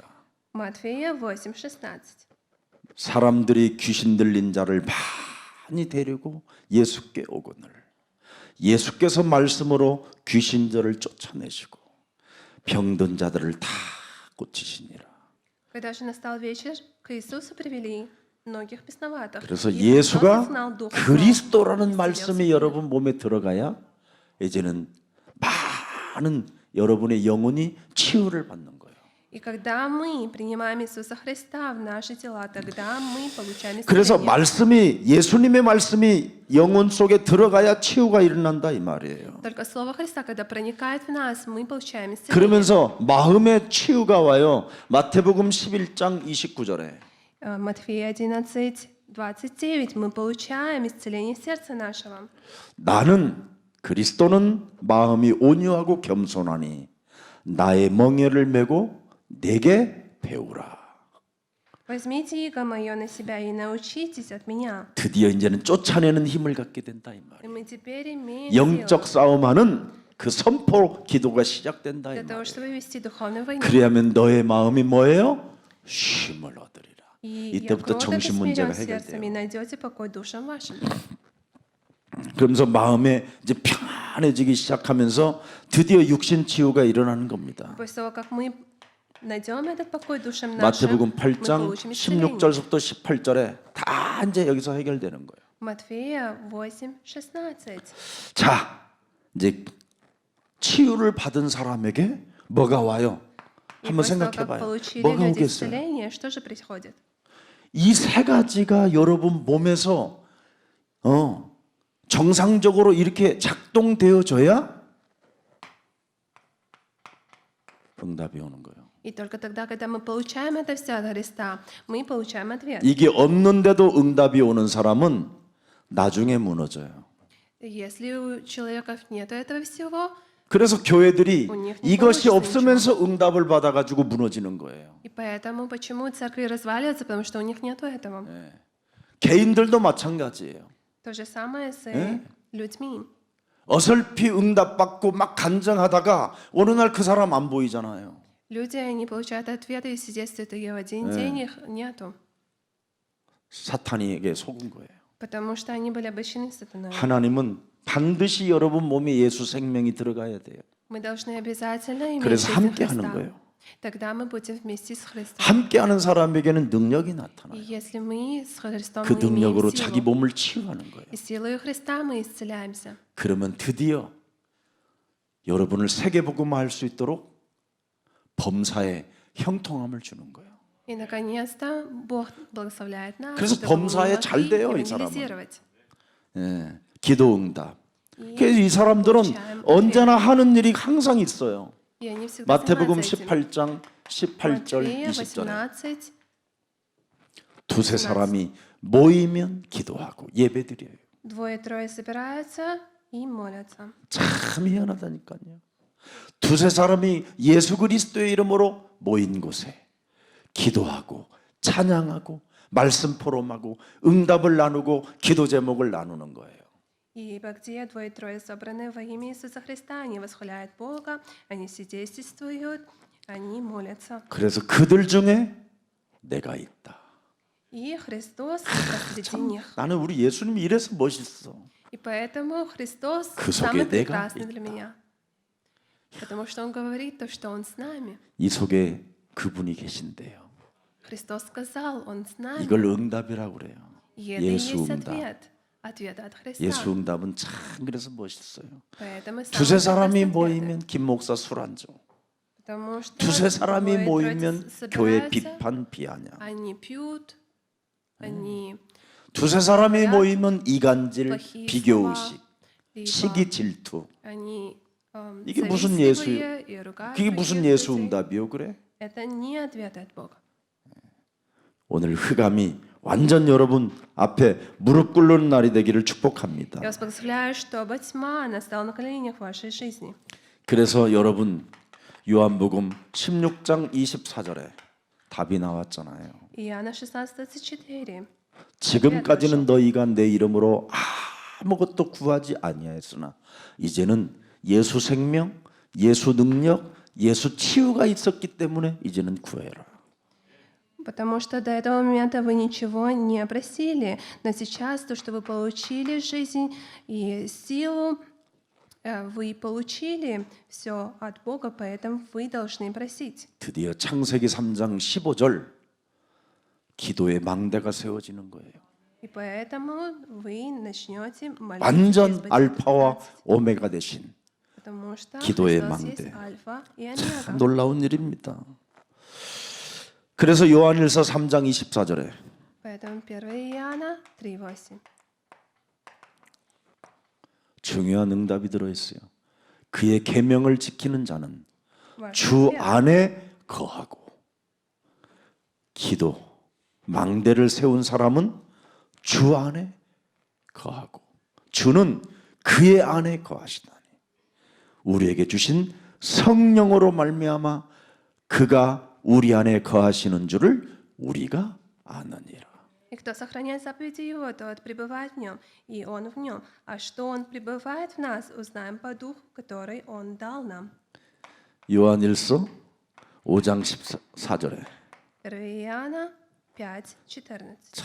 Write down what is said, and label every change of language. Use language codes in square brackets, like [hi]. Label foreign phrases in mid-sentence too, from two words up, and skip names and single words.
[ru] Матфея 8, 16. [ko] 사람들이 귀신 들린 자를 많이 데리고 예수께 오거늘 예수께서 말씀으로 귀신들을 쫓아내시고 병든 자들을 다 고치시니라. [ru] Когда же настал вечер, к Иисусу привели многих бесноватых. [ko] 그래서 [ru] И Христос [ko] 예수가 [ru] изгнал духа злого, [ko] 그리스도라는 [ru] исцелил [ko] 말씀이 [ru] всех. [ko] 여러분 몸에 들어가야 이제는 많은 여러분의 영혼이 치유를 받는 거예요. [ru] И когда мы принимаем Иисуса Христа в наши тела, тогда мы получаем [ko] 그래서 [ru] исцеление. [ko] 말씀이 예수님의 말씀이 영혼 속에 들어가야 치유가 일어난다 이 말이에요. [ru] Только Слово Христа, когда проникает в нас, мы получаем исцеление. [ko] 그러면서 마음의 치유가 와요. 마태복음 11장 29절에 [ru] Матфея 11, 29 мы получаем исцеление сердца нашего. [ko] 나는 그리스도는 마음이 온유하고 겸손하니 나의 멍에를 메고 내게 배우라. [ru] Возьмите иго мое на себя и научитесь от меня. [ko] 드디어 이제는 쫓아내는 힘을 갖게 된다 이 [ru] И [ko] 말이에요. [ru] мы теперь имеем [ko] 영적 [ru] силу [ko] 싸움하는 그 선포 기도가 시작된다 이 [ru] для того, [ko] 말이에요. [ru] чтобы вести духовную войну. [ko] 그리하면 너의 마음이 뭐예요? 쉼을 얻으리라. [ru] И [ko] 이때부터 [ru] кротко [ko] 정신 문제가 [ru] смирен сердцем, и [ko] 해결돼요. [ru] найдете покой душам вашим. [ko] 그러면서 마음에 이제 평안해지기 시작하면서 드디어 육신 치유가 일어나는 겁니다. [ru] После того, как мы найдем этот покой душам нашим, [ko] 마태복음 [ru] мы [ko] 8장 [ru] получим исцеление. [ko] 16절부터 18절에 다 이제 여기서 해결되는 거예요. [ru] Матфея 8:16. [ko] 자, 이제 치유를 받은 사람에게 뭐가 와요? [ru] И [ko] 한번 [ru] после того, [ko] 생각해 [ru] как [ko] 봐요. [ru] получили [ko] 뭐가 [ru] люди [ko] 오겠어요? [ru] исцеление, что же происходит? [ko] 이 세 가지가 여러분 몸에서 정상적으로 이렇게 작동되어져야 응답이 오는 거예요. [ru] И только тогда, когда мы получаем это все от Христа, мы получаем ответ. [ko] 이게 없는데도 응답이 오는 사람은 나중에 무너져요. [ru] Если у человеков нет этого всего, [ko] 그래서 교회들이 [ru] У них не [ko] 이것이 [ru] получится [ko] 없으면서 응답을 받아가지고 무너지는 거예요. [ru] и поэтому почему церкви разваливаются, потому что у них нет этого. [ko] 개인들도 마찬가지예요. [ru] То же самое с людьми. [ko] 어설피 응답받고 막 간증하다가 어느 날 그 사람 안 보이잖아요. [ru] Люди не получают ответы и свидетельствуют, и в один день их нету, [ko] 사탄에게 속은 거예요. [ru] потому что они были обольщены сатаной. [ko] 하나님은 반드시 여러분 몸에 예수 생명이 들어가야 돼요. [ru] Мы должны обязательно иметь [ko] 그래서 [ru] жизнь [ko] 함께 하는 [ru] Христа. [ko] 거예요. [ru] Тогда мы будем вместе с Христом. [ko] 함께하는 사람에게는 능력이 [ru] И [ko] 나타나요. [ru] если мы с Христом [ko] 그 [ru] мы имеем [ko] 능력으로 자기 [ru] силу, [ko] 몸을 치유하는 거예요. [ru] и силой Христа мы исцеляемся. [ko] 그러면 드디어 여러분을 세계복음화할 수 있도록 범사에 형통함을 주는 거예요. [ru] И наконец-то Бог благословляет нас, [ko] 그래서 [ru] чтобы мы [ko] 범사에 [ru] могли [ko] 잘 돼요, 이 사람은. [ru] евангелизировать. [ko] 예, 기도 응답. 그래서 이 사람들은 언제나 하는 일이 항상 있어요. [ru] И они всегда [ko] 마태복음 [ru] занимаются этим. [ko] 18장 18절 [ru] Матфея [ko] 20절에 [ru] 18. [ko] 두세 사람이 모이면 기도하고 예배드려요. [ru] Двое-трое собираются и молятся. [ko] 참 희한하다니까요. 두세 사람이 예수 그리스도의 이름으로 모인 곳에 기도하고 찬양하고 말씀 포럼하고 응답을 나누고 기도 제목을 나누는 거예요. [ru] Ибо где двое-трое собраны во имя Иисуса Христа, они восхваляют Бога, они свидетельствуют, они молятся. [ko] 그래서 그들 중에 내가 있다. [ru] И Христос посреди них. [ko] 나는 우리 예수님이 이래서 멋있어. [ru] И поэтому Христос [ko] 그 [ru] самый [ko] 속에 내가 [ru] прекрасный для [ko] 있다. [ru] меня. Потому что Он говорит то, что Он с нами. [ko] 이 속에 그분이 계신대요. [ru] Христос сказал, Он с нами. [ko] 이걸 응답이라고 그래요. [ru] И это и [ko] 예수 [ru] есть [ko] 응답. [ru] ответ. Ответ от Христа. [ko] 예수 응답은 참 그래서 멋있어요. [ru] Поэтому самый [ko] 두세 사람이 [ru] прекрасный ответ. [ko] 모이면 김 목사 술 안 줘. [ru] Потому что [ko] 두세 사람이 [ru] двое-трое [ko] 모이면 교회 [ru] собираются, [ko] 비판 비하냐. [ru] они пьют, они [ko] 두세 사람이 모이면 이간질, [ru] плохие [ko] 비교의식, [ru] слова, [ko] 시기 질투. [ru] они [ko] 이게 무슨 예수? [ru] завистливые и ругают [ko] 그게 [ru] других [ko] 무슨 예수 [ru] людей. [ko] 응답이요, 그래? [ru] Это не ответ от Бога. [ko] 오늘 흑암이 완전 여러분 앞에 무릎 꿇는 날이 되기를 축복합니다. [ru] Я вас благословляю, чтобы тьма настала на коленях в вашей жизни. [ko] 그래서 여러분 요한복음 16장 24절에 답이 나왔잖아요. [ru] Иоанна 16:24. [ko] 지금까지는 너희가 내 이름으로 아무것도 구하지 아니하였으나 이제는 예수 생명, 예수 능력, 예수 치유가 있었기 때문에 이제는 구해라. [ru] Потому что до этого момента вы ничего не просили, но сейчас то, что вы получили жизнь и силу, вы получили все от Бога, поэтому вы должны просить. [ko] 드디어 창세기 3장 15절 기도의 망대가 세워지는 거예요. [ru] И поэтому вы начнете молиться [ko] 완전 [ru] через [ko] 알파와 [ru] 15. [ko] 오메가 되신 [ru] Потому что [ko] 기도의 [ru] Христос [ko] 망대. [ru] есть альфа и [ko] 참 [ru] омега. [ko] 놀라운 일입니다. 그래서 요한일서 3장 24절에 [ru] Поэтому 1 Иоанна 3:8. [ko] 중요한 응답이 들어있어요. 그의 계명을 지키는 자는 [ru] Ваш [ko] 주 [ru] ответ. [ko] 안에 거하고 기도 망대를 세운 사람은 주 안에 거하고 주는 그의 안에 거하시다니. 우리에게 주신 성령으로 말미암아 그가 우리 안에 거하시는 줄을 우리가 아느니라. [ru] И кто сохраняет заповеди Его, тот пребывает в Нем, и Он в Нем. А что Он пребывает в нас, узнаем по Духу, который Он дал нам. [ko] 요한일서 5장 14절에 [ru] 1 Иоанна 5:14.